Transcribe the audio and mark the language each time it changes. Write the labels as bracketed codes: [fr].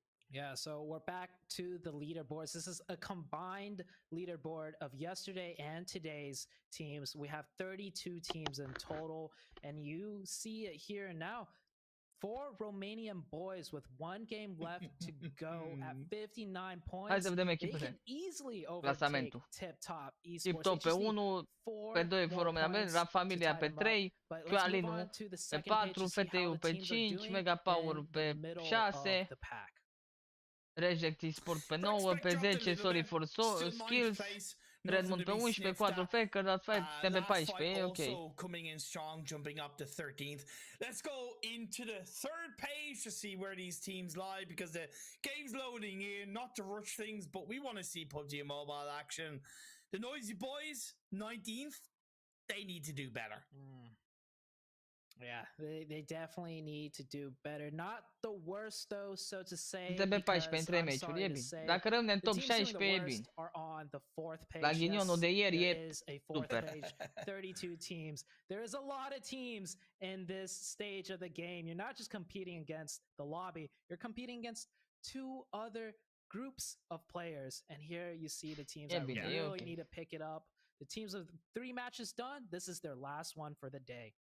[en] Yeah, so we're back to the leaderboards. This is a combined leaderboard of yesterday and today's teams. We have 32 teams in total, and you see it here and now. 4 Romanian boys with 1 game left to go at 59 points. They can easily overtake Tip Top Esports. [ro] Tip Top pe 1, pe 2 România, La Familia pe 3, Alinu pe 4, FTU pe 5, Mega Power pe 6, Reject Esport pe 9, pe 10 Sorry for Skills, Redmond pe 11, 4 Faker, that fight pe 14, okay. [en] Also coming in strong, jumping up to 13th. Let's go into the third page to see where these teams lie, because the game's loading in, not to rush things, but we want to see PUBG mobile action. The Noisy Boys, 19th, they need to do better. Yeah, they definitely need to do better. Not the worst though, so to say. [ro] De pe 14 în 3 meciuri, e bine. Dacă rămâne în top 16, e bine. La ghinionul de ieri e super. [en] 32 teams. There is a lot of teams in this stage of the game. You're not just competing against the lobby. You're competing against 2 other groups of players. And here you see the teams that really need to pick it up. The teams with 3 matches done, this is their last one for the day.